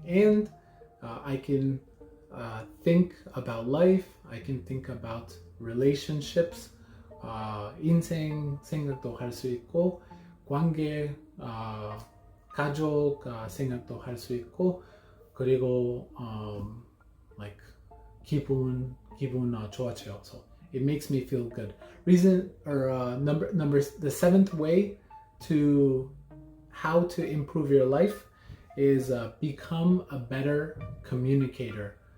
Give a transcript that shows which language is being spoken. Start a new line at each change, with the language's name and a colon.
English: And I can think about life. I can think about relationships.
Korean: 인생 생각도 할 수 있고, 관계, 가족 생각도 할 수 있고, 그리고 like 기분 좋아져요.
English: So it makes me feel good. Reason or the 7th way to how to improve your life is become a better communicator.